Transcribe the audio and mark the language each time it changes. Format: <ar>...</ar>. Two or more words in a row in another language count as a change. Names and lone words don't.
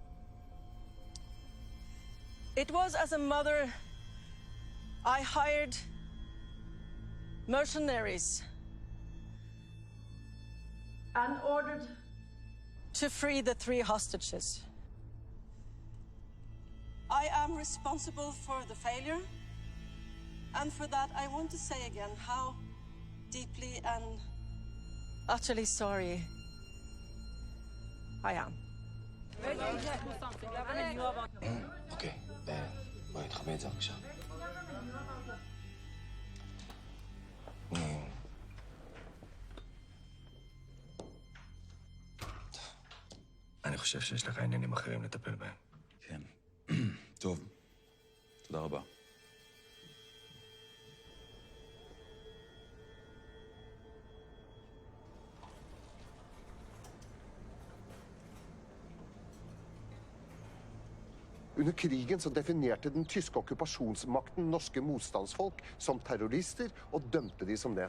<en>It was as a mother I hired mercenaries and ordered to free the 3 hostages. I am responsible for the failure, and for that I want to say again how deeply and utterly sorry I am.</en> <he>אוקיי, בואי נתחבא את זה בבקשה. אני חושב שיש לך עניינים אחרים לטפל בהם. כן. טוב. תודה רבה.</he> <no>Under krigen så definerte den tyske okkupasjonsmakten norske motstandsfolk som terrorister og dømte de som det.</no>